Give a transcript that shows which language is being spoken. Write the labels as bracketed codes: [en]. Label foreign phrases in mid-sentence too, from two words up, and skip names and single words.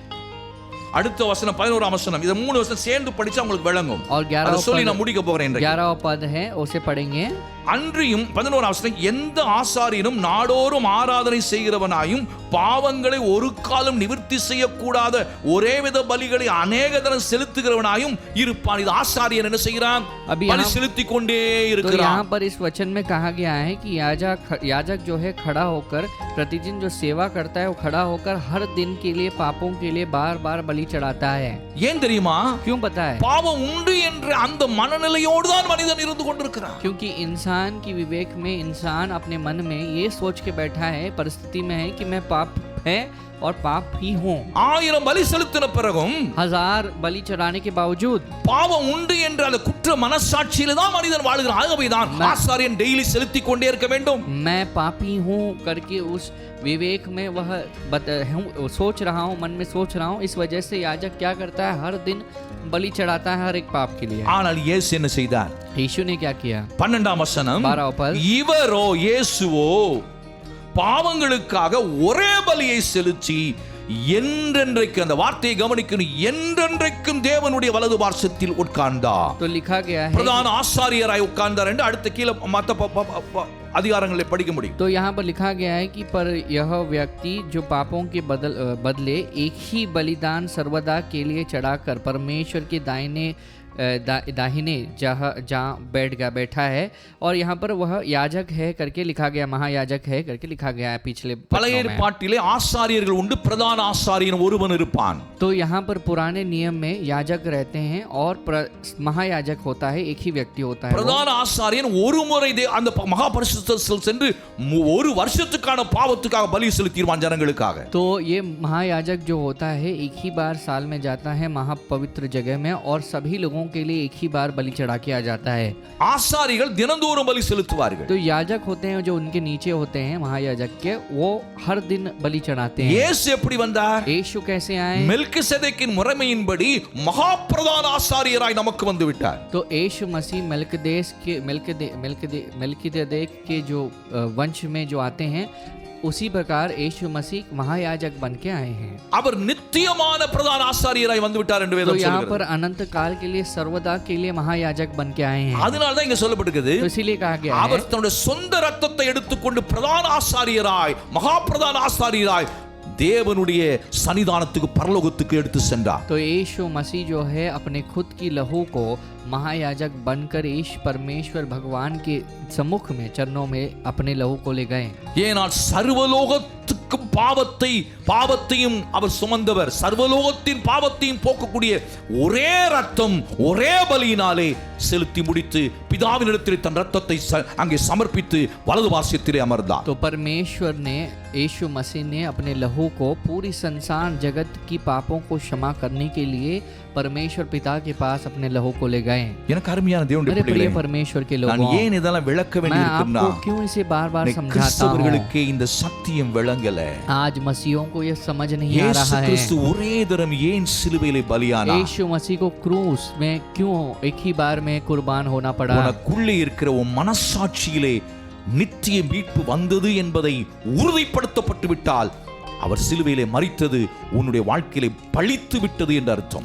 [ta] அடுத்த வசனம் 11ஆம் வசனம். இந்த மூணு வசனம் சேர்ந்து படிச்சா உங்களுக்கு விளங்கும். [hi] और [ta] அதை சொல்லி நான் முடிக்க போறேன். [hi] 11वां पद है, उसे पढ़ेंगे. [ta] அன்றியும் 11ஆம் வசனம், எந்த ஆசாரியனும் நாடோறும் ஆராதனை செய்கிறவனாயும் பாவங்களை ஒரு காலம் நிவர்த்தி செய்யக்கூடாத ஒரேவித பலிகளை அநேக தரம் செலுத்துகிறவனாயும் இருப்பான். இது ஆசாரியன் என்ன செய்கிறான்? பலி செலுத்திக் கொண்டே இருக்கிறான். [hi] यहाँ पर इस वचन में कहा गया है कि याजक जो है खड़ा होकर, प्रतिदिन जो सेवा करता है वो खड़ा होकर हर दिन के लिए, पापों के लिए बार बार बलि चढ़ाता है. [ta] ஏன் தெரியுமா? [hi] क्यों पता है? [ta] பாவம் உண்டு என்ற அந்த மனநிலையோடு தான் மனிதன் இருந்து கொண்டிருக்கிறான். [hi] क्योंकि इंसान की विवेक में, इंसान अपने मन में ये सोच के बैठा है, परिस्थिति में है कि मैं पाप है और पाप ही हूँ. [ta] 1000 பலி செலுத்தின பிறகும் [hi] 1000 बलि चढ़ाने के बावजूद [ta] பாவம் உண்டு என்ற அந்த குற்ற மனசாட்சியில தான் மனிதன் வாழ்கிறான். ஆகவேதான் ஆசாரியன் டெய்லி செலுத்திக் கொண்டே இருக்க வேண்டும். [hi] मैं पापी हूँ करके उस विवेक में वह सोच रहा हूँ, मन में सोच रहा हूँ. इस वजह से याजक क्या करता है, हर दिन बलि चढ़ाता है हर एक पाप के लिए. [ta] ஆனால் இயேசு என்ன செய்தார்? [hi] यीशु ने क्या किया? [ta] 12ஆம் வசனம், [hi] 12वां पद, [ta] இவரோ இயேசுவோ பாவங்களுக்காக ஒரே பலியை செலுத்தி என்றென்றைக்கு, அந்த வார்த்தையை கவனிக்கணும், என்றென்றைக்கும் தேவனுடைய வலது பார்சத்தில் உட்கார்ந்தார். [hi] तो लिखा गया है, [ta] பிரதான ஆசாரியராய் உட்கார்ந்தார் என்று அடுத்த கீழ மத்த அதிகாரங்களை படிக்க முடியும். [hi] तो यहाँ पर लिखा गया है कि पर यह व्यक्ति जो पापों के बदले एक ही बलिदान सर्वदा के लिए चढ़ाकर परमेश्वर के दाहिने दाहिने जहाँ बैठा है, और यहाँ पर वह याजक है करके लिखा गया, महायाजक है करके लिखा गया है पिछले [ta] பழைய ஏற்பாட்டிலே ஆசாரியர்கள் உண்டு, பிரதான ஆசாரியன் ஒருவன் இருப்பான். [hi] तो यहाँ पर पुराने नियम में याजक रहते हैं और महायाजक होता है, एक ही व्यक्ति होता है. [ta] பிரதான ஆசாரியன் ஒரு முறை அந்த மகா பரிசுத்தத்தில் சென்று ஒரு வருஷத்துக்கான பாவத்துக்காக பலி செலுத்திடுவான் ஜனங்களுக்காக. [hi] तो ये महायाजक जो होता है एक ही बार साल में जाता है महापवित्र जगह में, और सभी लोगों के लिए एक ही बार बलि चढ़ा के आ जाता है. [ta] ஆசாரிகள் தினந்தோறும் பலி செலுத்துவார்கள். [hi] तो याजक होते हैं जो उनके नीचे होते हैं महायाजक के, वो हर दिन बलि चढ़ाते हैं. [ta] இயேசு எப்படி वंदार? [hi] यीशु कैसे आए? [ta] மெல்கிசேதேக்கின் முறைமையின்படி மகா பிரதான ஆசாரியராய் நமக்கு வந்து விட்டார். [hi] तो यीशु मसीह मेल्किसेदेक के जो वंश में जो आते हैं, उसी प्रकार यीशु मसीह महायाजक बन के आए हैं. [ta] அவர் நித்தியமான பிரதான ஆசாரியராய் வந்து விட்டார் என்று [hi] तो [ta] வேதம் [hi] यहाँ [ta] சொல்கிறது. [hi] पर अनंत काल के लिए सर्वदा के लिए महायाजक बन के आए हैं. [ta] அதனால தான் இங்க சொல்லப்பட்டிருக்குது, [hi] तो इसीलिए कहा गया है [ta] அவர் தன்னுடைய சொந்த ரத்தத்தை எடுத்துக்கொண்டு பிரதான ஆசாரியராய் மகா பிரதான ஆசாரியராய் தேவனுடைய சன்னிதானத்துக்கு பரலோகத்துக்கு எடுத்து சென்றார். [hi] तो यीशु मसीह जो है अपने खुद की लहू को महायाजक बनकर ईश परमेश्वर भगवान के सम्मुख में चरणों में अपने लहू को ले गए. [ta] ஏனால் சர்வலோகத்துக்கும் பாவத்தையும் அவர் சுமந்தவர், சர்வலோகத்தின் பாவத்தையும் போக்கக்கூடிய ஒரே ரத்தம் ஒரே பலியினாலே செலுத்தி முடித்து பிதாவினிடத்தில் தன் ரத்தத்தை அங்கே சமர்ப்பித்து வலது வாசியத்திலே அமர்ந்தார். [hi] तो परमेश्वर ने यीशु मसीह ने अपने लहू को पूरी संसार जगत की पापों को क्षमा करने के लिए परमेश्वर पिता के पास अपने लहू को ले गए. [ta] எனக்கு அருமையான தேவனுடைய [hi] मेरे [ta] பிள்ளைகளே, [hi] प्रिय परमेश्वर के [ta] நான் [hi] लोगों, [ta] ஏன் இதெல்லாம் விளக்க [hi] मैं [ta] வேண்டியிருக்குன்னா, [hi] आपको क्यों इसे बार बार समझाता हूँ? [ta] கிறிஸ்தவர்களுக்கு இந்த சத்தியம் விளங்கல. [hi] आज मसीहों को यह समझ नहीं आ [ta] இயேசு [hi] रहा है. [ta] கிறிஸ்து ஒரே தரம் ஏன் சிலுவையிலே பலியானார்? [hi] यीशु मसीह को क्रूस में क्यों एक ही बार में कुर्बान होना पड़ा? [ta] உனக்குள்ளே இருக்கிற உன் மனசாட்சியிலே நித்திய மீட்பு வந்தது என்பதை உறுதிப்படுத்தப்பட்டு விட்டால் அவர் சிலுவையிலே மரித்தது உன்னுடைய வாழ்க்கையிலே பழித்து விட்டது என்று அர்த்தம்.